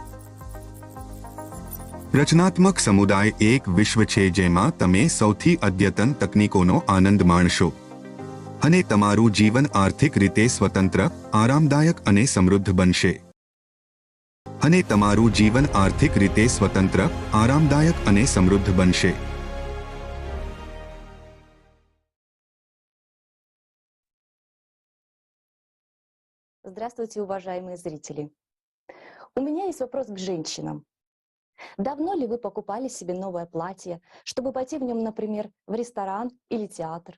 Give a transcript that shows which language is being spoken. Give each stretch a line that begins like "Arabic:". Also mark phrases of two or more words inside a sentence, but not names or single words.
Gujarati: રચનાત્મક સમુદાય એક વિશ્વ છે જેમાં તમે સૌથી અદ્યતન તકનીકોનો આનંદ માણશો. અને તમારું જીવન આર્થિક રીતે સ્વતંત્ર, આરામદાયક અને સમૃદ્ધ બનશે. અને તમારું જીવન આર્થિક રીતે સ્વતંત્ર, આરામદાયક અને સમૃદ્ધ બનશે.
Russian: Здравствуйте, уважаемые зрители. У меня есть вопрос к женщинам. Давно ли вы покупали себе новое платье, чтобы пойти в нем, например, в ресторан или театр?